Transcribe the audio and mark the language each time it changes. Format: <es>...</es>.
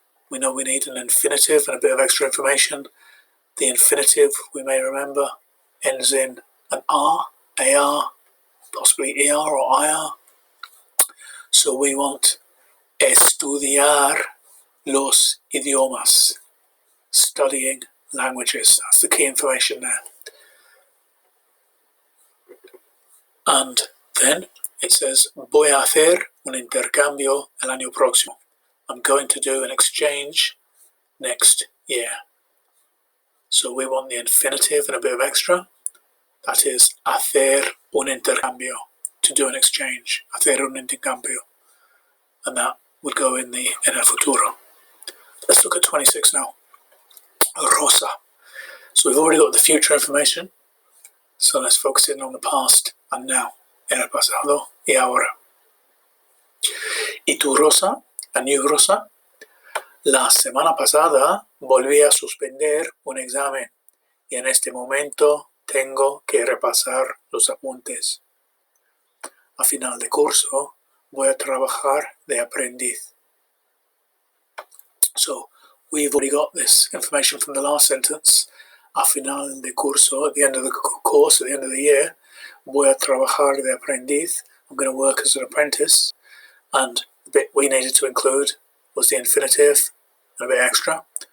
<en>We know we need an infinitive and a bit of extra information. The infinitive, we may remember, ends in an ar, possibly er or ir. So we want</en> <es>estudiar los idiomas,</es> <en>studying languages. That's the key information there. And then it says,</en> <es>voy a hacer un intercambio el año próximo.</es> <en>I'm going to do an exchange next year. So we want the infinitive and a bit of extra. That is,</en> <es>hacer un intercambio,</es> <en>to do an exchange.</en> <es>Hacer un intercambio.</es> <en>And that would go in</en> <es>el futuro.</es> <en>Let's look at 26 now. Rosa. So we've already got the future information. So let's focus in on the past and now.</en> <es>En el pasado y ahora. ¿Y tú, Rosa?</es> <en>And you, Rosa?</en> <es>La semana pasada volví a suspender un examen y en este momento tengo que repasar los apuntes. A final de curso voy a trabajar de aprendiz.</es> <en>So we've already got this information from the last sentence.</en> <es>A final de curso,</es> <en>at the end of the course, at the end of the year,</en> <es>voy a trabajar de aprendiz.</es> <en>I'm going to work as an apprentice. And the bit we needed to include was the infinitive and a bit extra.</en>